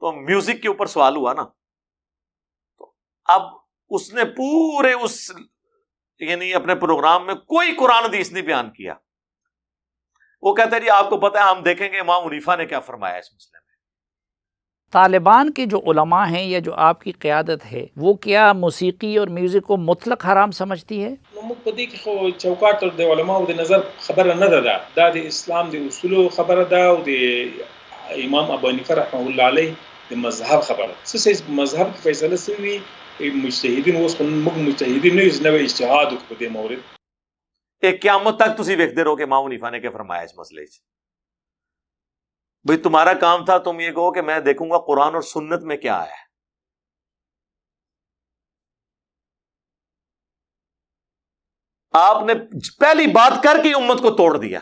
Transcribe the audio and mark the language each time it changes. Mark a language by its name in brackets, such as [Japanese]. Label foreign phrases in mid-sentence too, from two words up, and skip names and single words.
[Urdu] تو میوزک کے اوپر سوال ہوا نا, تو اب اس نے پورے یعنی اپنے پروگرام میں کوئی قرآن حدیث نہیں بیان کیا. وہ کہتا ہے جی آپ کو پتا ہے ہم دیکھیں گے امام حنیفہ نے کیا فرمایا اس مسئلے میں. طالبان کے جو علماء ہیں یا جو آپ کی قیادت ہے وہ کیا موسیقی اور میوزک کو مطلق حرام سمجھتی ہے؟ [Pashto] موږ په دې کې خو چوکاټ د علماو د نظر خبره نه ده دا د اسلام د اصولو خبره ده او د امام ابو حنیفه [Arabic] رحمه الله علیه [Pashto] د مذهب خبره. څه مذهب کې فیصله شوی مجتهدین اوس موږ مجتهدین نه یو نوې اجتهاد وکړو په دې مورد. [Urdu] ایک قیامت تک تسی ویکھتے رہو کہ امام حنیفہ نے کیا فرمایا اس مسئلے چ. بھئی تمہارا کام تھا تم یہ کہو کہ میں دیکھوں گا قرآن اور سنت میں کیا ہے. آپ نے پہلی بات کر کے امت کو توڑ دیا.